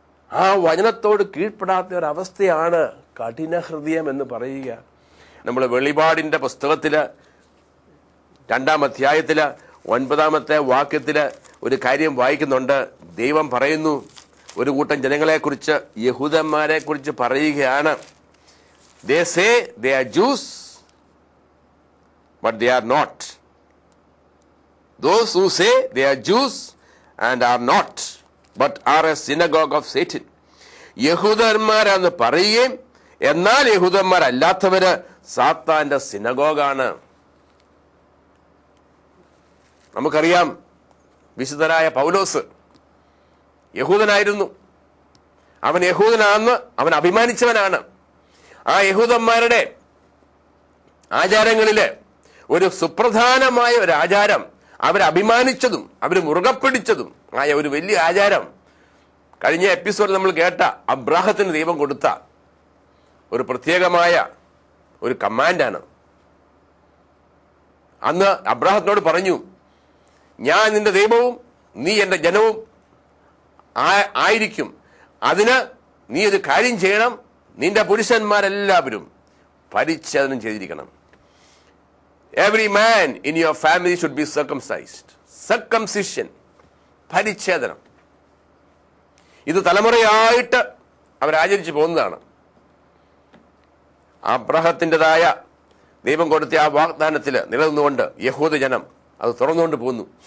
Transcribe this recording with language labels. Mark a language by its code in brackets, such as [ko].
[ml] ആ വചനത്തോട് കീഴ്പ്പെടാത്ത ഒരവസ്ഥയാണ് കഠിന ഹൃദയം എന്ന് പറയുക. നമ്മൾ വെളിപാടിന്റെ പുസ്തകത്തില് 2-ാം അധ്യായത്തില് 9-ാമത്തെ വാക്യത്തില് ഒരു കാര്യം വായിക്കുന്നുണ്ട്. ദൈവം പറയുന്നു, ഒരു കൂട്ടം ജനങ്ങളെ കുറിച്ച്, യഹൂദന്മാരെ കുറിച്ച് പറയുകയാണ്. [en] They say they are Jews, but they are not. Those who say they are Jews and are not, but are a synagogue of Satan. [ml] യഹൂദന്മാരാന്ന് പറയുകയും എന്നാൽ യഹൂദന്മാരല്ലാത്തവര് സാത്താന്റെ സിനഗോഗാണ്. നമുക്കറിയാം, വിശുദ്ധനായ പൗലോസ് യഹൂദനായിരുന്നു. അവൻ യഹൂദനാണെന്ന് അവൻ അഭിമാനിച്ചവനാണ്. ആ യഹൂദന്മാരുടെ ആചാരങ്ങളില് ഒരു സുപ്രധാനമായ ഒരു ആചാരം, അവരഭിമാനിച്ചതും അവർ മുറുകെ പിടിച്ചതും ആയ ഒരു വലിയ ആചാരം, കഴിഞ്ഞ എപ്പിസോഡിൽ നമ്മൾ കേട്ട അബ്രാഹത്തിന് ദൈവം കൊടുത്ത ഒരു പ്രത്യേകമായ ഒരു കമാൻഡാണ്. അന്ന് അബ്രാഹത്തിനോട് പറഞ്ഞു, ഞാൻ നിന്റെ ദൈവവും നീ എന്റെ ജനവും ആയിരിക്കും. അതിന് നീ ഒരു കാര്യം ചെയ്യണം, നിന്റെ പുരുഷന്മാരെല്ലാവരും പരിച്ഛേദനം ചെയ്തിരിക്കണം. [en] Every man in your family should be circumcised. [ml] Circumcision, പരിച്ഛേദനം. ഇത് തലമുറയായിട്ട് അവരാചരിച്ചു പോകുന്നതാണ്. അബ്രാഹത്തിൻ്റെതായ ദൈവം കൊടുത്ത ആ വാഗ്ദാനത്തിൽ നിലനിന്നുകൊണ്ട് യഹൂദ ജനം അത് തുറന്നുകൊണ്ട് പോകുന്നു.